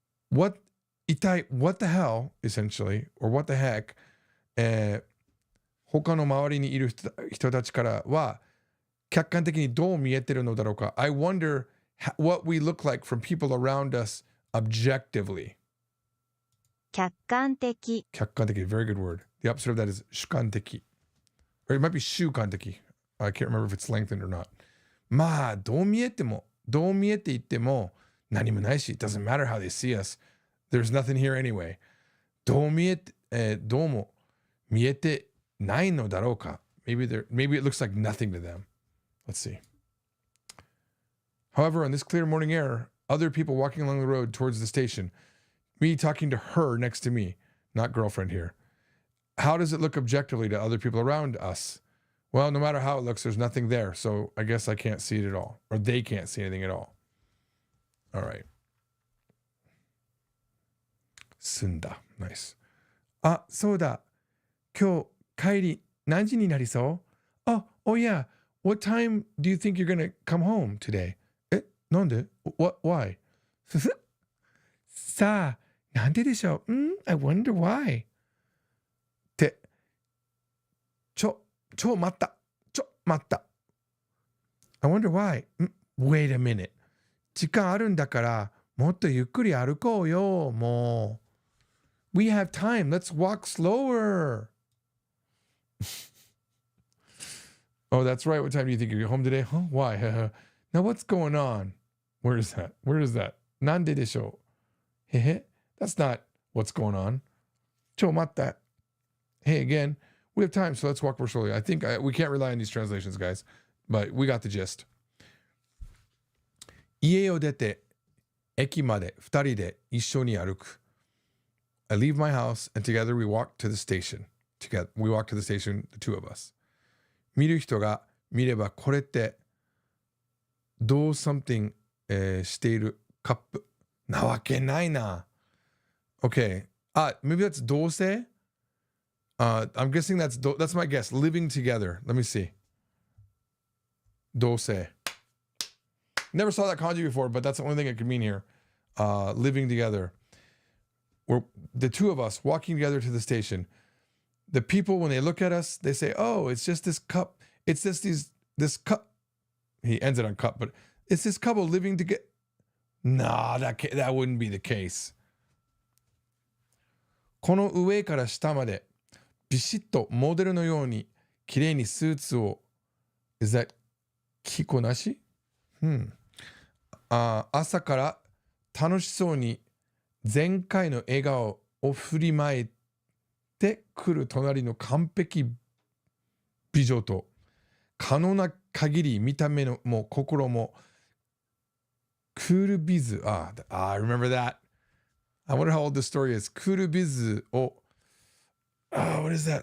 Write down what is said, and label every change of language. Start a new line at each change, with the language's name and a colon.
English: What the hell, essentially, or what the heck,
Japanese: 他の周りにいる人たちからは客観的にどう見えてるのだろうか
English: I wonder what we look like from people around us objectively.
Japanese: 客観的。
English: 客観的, very good word. The opposite of that is 主観的. Or it might be 主観的. I can't remember if it's lengthened or not.
Japanese: まあ、どう見えていっても何もないし
English: it doesn't matter how they see us. There's nothing here anyway.
Japanese: どうも見えてないのだろうか
English: maybe it looks like nothing to them. Let's see. However, on this clear morning air, other people walking along the road towards the station, me talking to her next to me, not girlfriend here. How does it look objectively to other people around us? Well, no matter how it looks, there's nothing there. So I guess I can't see it at all. Or they can't see anything at all. All right. Sunda. Nice.
Japanese: あ、そうだ。今日帰り何時になりそう?
English: Oh yeah. What time do you think you're gonna come home today?
Japanese: え、なんで?
English: Why?
Japanese: ふふ。さあ、なんででしょう?
English: I wonder why.
Japanese: って、ちょ待った。
English: I wonder why. Wait a minute.
Japanese: 時間あるんだから、もっとゆっくり歩こうよ、もう。
English: We have time. Let's walk slower. Oh, that's right. What time do you think you're home today? Huh? Why? Now what's going on? Where is that?
Japanese: なんででしょう?
English: That's not what's going on.
Japanese: ちょ待った。
English: Hey, again, we have time, so let's walk more slowly. I think we can't rely on these translations, guys, but we got the gist.
Japanese: 家を出て駅まで2人で一緒に歩く。
English: I leave my house and together we walk to the station. Together, we walk to the station, the two of us.
Japanese: 見る人が見ればこれってdo something しているカップなわけないな。
English: Okay. Maybe that's 同棲? I'm guessing that's my guess. Living together. Let me see. 同棲. Never saw that kanji before, but that's the only thing it could mean here. Living together. We're the two of us walking together to the station. The people, when they look at us, they say, oh, it's just this cup. It's just this cup. He ends it on cup, but it's this couple living together. Nah, that wouldn't be the case.
Japanese: この上から下までビシッとモデルのように綺麗にスーツを
English: Is that
Japanese: 着こなし？朝から楽しそうに前回の笑顔を振りまいてくる隣の完璧美女と可能な限り見た目のも心もクールビズ
English: I remember that. I wonder how old this story is. クールビズをwhat is that?